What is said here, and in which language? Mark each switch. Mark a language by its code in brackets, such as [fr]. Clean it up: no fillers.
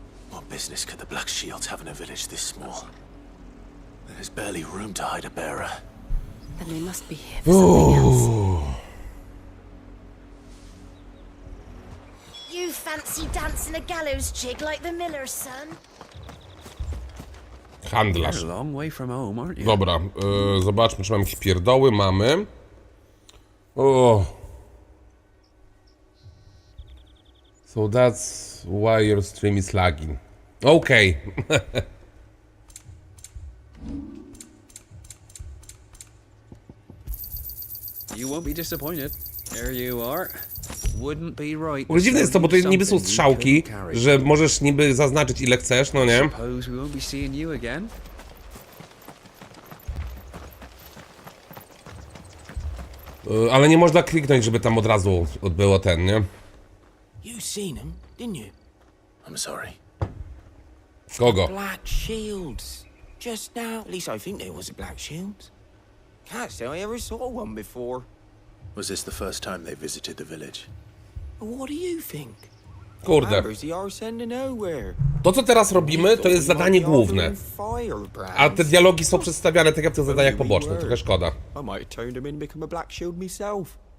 [en] What business could the Black Shields have in a village this small? There's barely room to hide a bearer. Then they must be here for something else. You fancy dancing a gallows jig like the miller's son? [pl] Handlarz. [en] You're a long way from home, aren't you? [pl] Dobra, zobaczmy, czy mamy jakieś pierdoły. Mamy. O. [en] So that's why your stream is lagging. Okay. You won't be disappointed. There you are. Wouldn't be right. [pl] W ogóle dziwne jest to, bo to niby są strzałki, że możesz niby zaznaczyć ile chcesz, no nie? [en] Suppose we won't be seeing you again. [pl] Ale nie można kliknąć, żeby tam od razu było ten, nie? [en] You seen him, didn't you? I'm sorry. [pl] Kogo? [en] Black Shields. Just now. At least I think there was a Black Shields. Can't say I ever saw one before. Was this the first time they visited the village? What do you think? [pl] Kurde. [en] Amber's the arse end of nowhere. [pl] To, co teraz robimy, to jest zadanie główne. A te dialogi są przedstawiane tak jak w tych zadaniach pobocznych, trochę szkoda. [en] I might have turned him in and become a Black Shield myself.